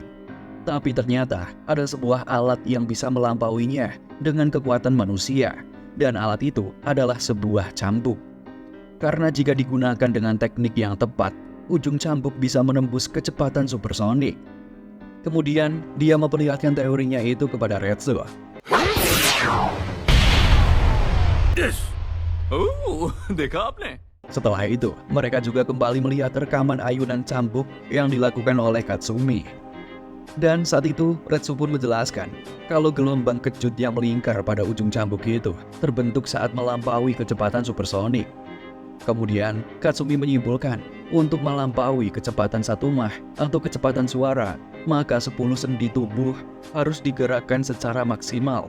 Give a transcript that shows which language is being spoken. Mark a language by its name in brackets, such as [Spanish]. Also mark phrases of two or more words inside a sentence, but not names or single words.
[Indonesian] Tapi ternyata ada sebuah alat yang bisa melampauinya dengan kekuatan manusia, dan alat itu adalah sebuah cambuk. Karena jika digunakan dengan teknik yang tepat, ujung cambuk bisa menembus kecepatan supersonik. Kemudian dia memperlihatkan teorinya itu kepada Retsu. [Hindi] This देखा आपने? [Indonesian] Setelah itu, mereka juga kembali melihat rekaman ayunan cambuk yang dilakukan oleh Katsumi. Dan saat itu, Retsu pun menjelaskan kalau gelombang kejut yang melingkar pada ujung cambuk itu terbentuk saat melampaui kecepatan supersonik. Kemudian, Katsumi menyimpulkan untuk melampaui kecepatan satu mach atau kecepatan suara, maka 10 sendi tubuh harus digerakkan secara maksimal.